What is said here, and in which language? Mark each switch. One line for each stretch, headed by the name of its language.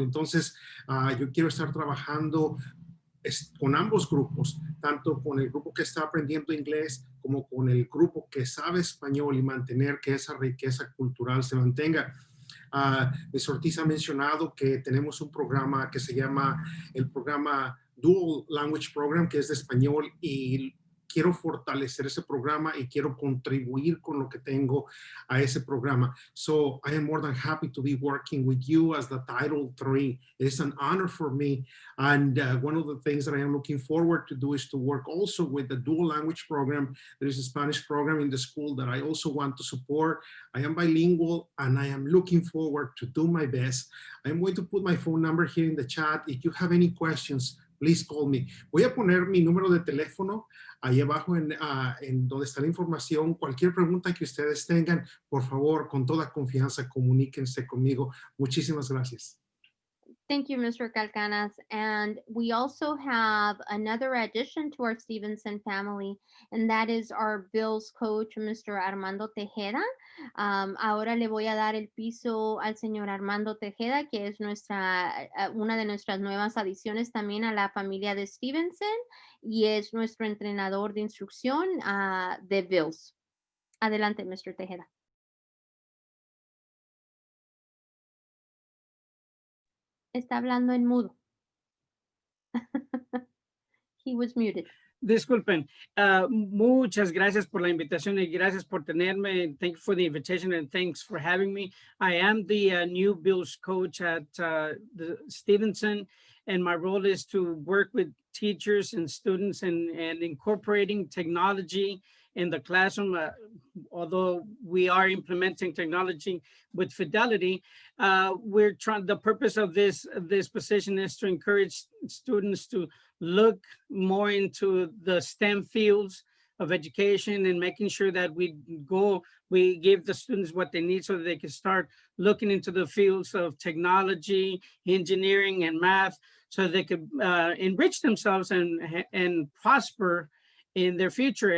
Spanish: Entonces, yo quiero estar trabajando con ambos grupos, tanto con el grupo que está aprendiendo inglés como con el grupo que sabe español y mantener que esa riqueza cultural se mantenga. Ms. Ortiz ha mencionado que tenemos un programa que se llama el programa Dual Language Program, que es de español, y quiero fortalecer ese programa y quiero contribuir con lo que tengo a ese programa.
English: So I am more than happy to be working with you as the Title III. It's an honor for me. And one of the things that I am looking forward to do is to work also with the dual language program. There is a Spanish program in the school that I also want to support. I am bilingual and I am looking forward to do my best. I'm going to put my phone number here in the chat. If you have any questions, please call me.
Spanish: Voy a poner mi número de teléfono ahí abajo en donde está la información. Cualquier pregunta que ustedes tengan, por favor, con toda confianza, comuníquense conmigo. Muchísimas gracias.
English: Thank you, Mr. Calcanas. And we also have another addition to our Stevenson family, and that is our Bills coach, Mr. Armando Tejeda.
Spanish: Ahora le voy a dar el piso al señor Armando Tejeda, que es una de nuestras nuevas adiciones también a la familia de Stevenson, y es nuestro entrenador de instrucción de Bills. Adelante, Mr. Tejeda. Está hablando en mudo.
English: He was muted.
Spanish: Disculpen, muchas gracias por la invitación y gracias por tenerme.
English: Thank you for the invitation and thanks for having me. I am the new Bills coach at the Stevenson, and my role is to work with teachers and students and incorporating technology in the classroom. Although we are implementing technology with fidelity, the purpose of this position is to encourage students to look more into the STEM fields of education and making sure that we give the students what they need so that they can start looking into the fields of technology, engineering, and math, so they could enrich themselves and prosper in their future.